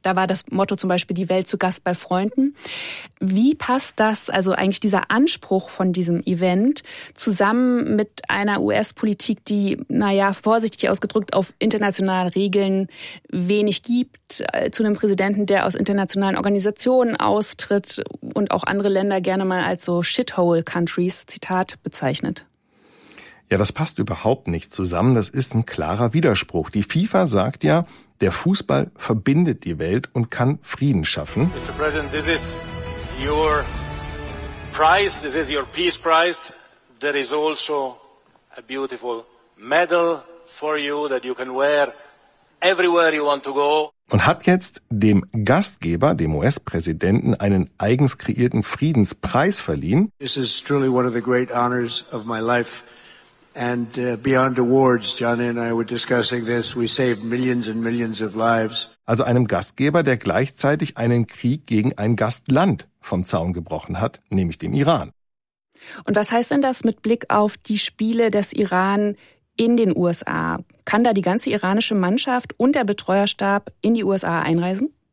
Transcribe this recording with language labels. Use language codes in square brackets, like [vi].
[de] Da war das Motto zum Beispiel die Welt zu Gast bei Freunden. Wie passt das, also eigentlich dieser Anspruch von diesem Event, zusammen mit einer US-Politik, die, naja, vorsichtig ausgedrückt, auf internationalen Regeln wenig gibt, zu einem Präsidenten, der aus internationalen Organisationen austritt und auch andere Länder gerne mal als so Shithole Countries, Zitat, bezeichnet? Ja, das passt überhaupt nicht zusammen. Das ist ein klarer Widerspruch. Die FIFA sagt ja, der Fußball verbindet die Welt und kann Frieden schaffen. [en] Mr. President, this is your prize, this is your peace prize. There is also a beautiful medal for you that you can wear everywhere you want to go. [de] Und hat jetzt dem Gastgeber, dem US-Präsidenten, einen eigens kreierten Friedenspreis verliehen. [en] This is truly one of the great honors of my life and beyond awards. Johnny and I were discussing this. We saved millions and millions of lives. [de] Also einem Gastgeber, der gleichzeitig einen Krieg gegen ein Gastland vom Zaun gebrochen hat, nämlich dem Iran. Und was heißt denn das mit Blick auf die Spiele des Iran in den USA? Kann da die ganze iranische Mannschaft und der Betreuerstab in die USA einreisen?